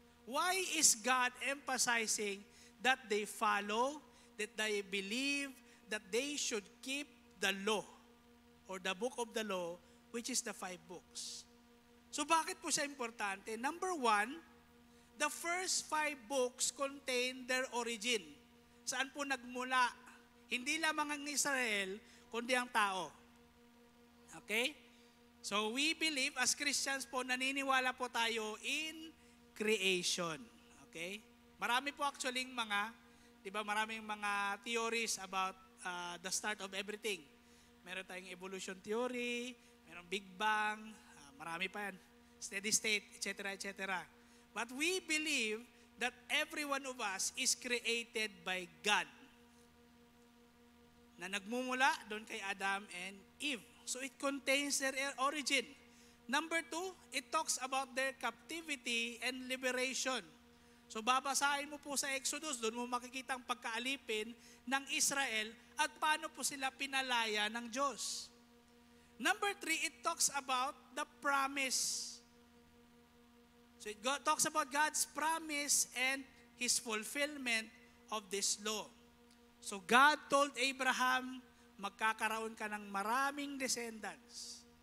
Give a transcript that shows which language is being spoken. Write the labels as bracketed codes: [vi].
[en] Why is God emphasizing that they follow, that they believe, that they should keep the law or the book of the law, which is the 5 books? So [tl] bakit po siya importante? [en] Number 1, the first 5 books contain their origin. [tl] Saan po nagmula? Hindi lamang ang Israel, kundi ang tao. Okay? [en] So we believe, as Christians po, [tl] naniniwala po tayo [en] in creation. Okay? [tl] Marami po [en] actually [tl] mga, di ba, maraming mga [en] theories about the start of everything. [tl] Meron tayong evolution theory, meron Big Bang, marami pa yan, steady state, etc., etc. [en] But we believe that every one of us is created by God. [tl] Na nagmumula doon kay [en] Adam and Eve. So it contains their origin. Number 2, it talks about their captivity and liberation. [tl] So babasahin mo po sa Exodus, doon mo makikita ang pagkaalipin ng Israel at paano po sila pinalaya ng Diyos. [en] Number 3, it talks about the promise. So it talks about God's promise and His fulfillment of this law. So God told Abraham, [tl] magkakaroon ka ng maraming [en] descendants.